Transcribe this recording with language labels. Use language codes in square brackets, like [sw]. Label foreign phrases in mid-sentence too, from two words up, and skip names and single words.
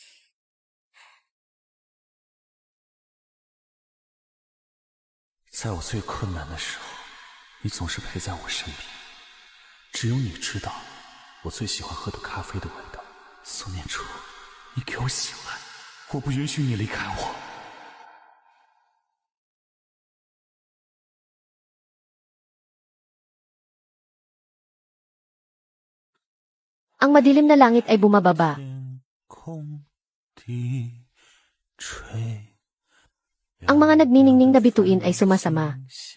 [zh] 在我最困难的时候，你总是陪在我身边。只有你知道我最喜欢喝的咖啡的味道。苏念初，你给我醒来，我不允许你离开我。 [tl] Ang madilim na langit ay bumababa. Ang mga nagniningning na bituin ay sumasama.